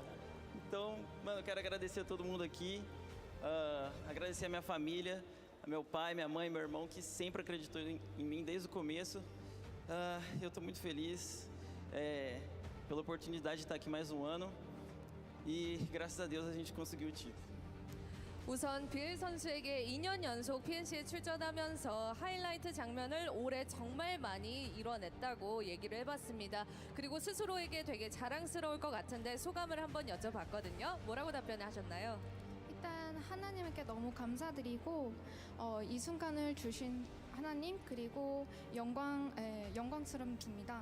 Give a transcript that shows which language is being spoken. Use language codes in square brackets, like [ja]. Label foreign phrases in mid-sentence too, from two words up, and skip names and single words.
[pt] Então, mano, eu quero agradecer a todo mundo aqui, agradecer a minha família, a meu pai, minha mãe, meu irmão, que sempre acreditou em mim desde o começo. Eu estou muito feliz pela oportunidade de estar aqui mais um ano e, graças a Deus, a gente conseguiu o título. [ko] 우선 BL 선수에게 2년 연속 PNC에 출전하면서 하이라이트 장면을 올해 정말 많이 이뤄냈다고 얘기를 해봤습니다. 그리고 스스로에게 되게 자랑스러울 것 같은데 소감을 한번 여쭤봤거든요. 뭐라고 답변하셨나요? 일단 하나님께 너무 감사드리고 이 순간을 주신 하나님 그리고 영광스러움 줍니다.